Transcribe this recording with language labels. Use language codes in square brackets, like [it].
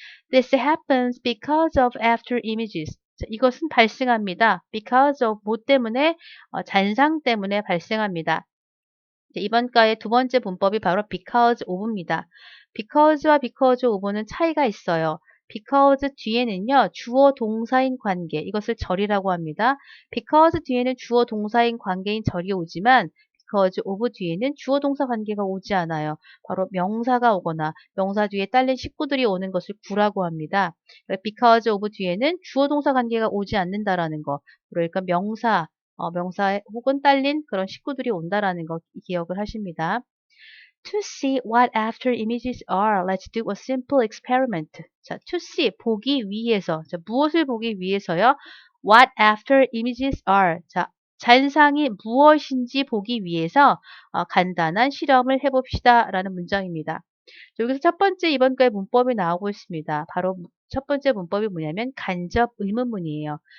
[en] This happens because of after images. [ko] 자, 이것은 발생합니다. because of 뭐 때문에 잔상 때문에 발생합니다. 이번 과의 두 번째 문법이 바로 because of입니다. because와 because of는 차이가 있어요. because 뒤에는요, 주어 동사인 관계, 이것을 절이라고 합니다. because 뒤에는 주어 동사인 관계인 절이 오지만 because of 뒤에는 주어 동사 관계가 오지 않아요. 바로 명사가 오거나 명사 뒤에 딸린 식구들이 오는 것을 구라고 합니다. because of 뒤에는 주어 동사 관계가 오지 않는다라는 거. 그러니까 명사 혹은 딸린 그런 식구들이 온다라는 거 기억을 하십니다. [en] To see what after images are, let's do a simple experiment. [ko] 자, [en] to see, [ko] 보기 위해서. 자, 무엇을 보기 위해서요? [en] What after images are. [ko] 자, 잔상이 무엇인지 보기 위해서 간단한 실험을 해봅시다. 라는 문장입니다. 여기서 첫 번째 이번 거의 문법이 나오고 있습니다. 바로 첫 번째 문법이 뭐냐면 간접 의문문이에요.